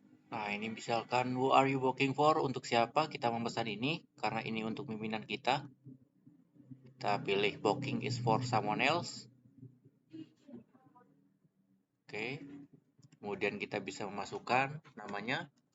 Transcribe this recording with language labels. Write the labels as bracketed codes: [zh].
[id] Nah, ini misalkan [en] who are you booking for, [id] untuk siapa kita memesan ini, karena ini untuk pimpinan kita. Kita pilih [en] booking is for someone else. [id] Oke. Kemudian kita bisa memasukkan namanya.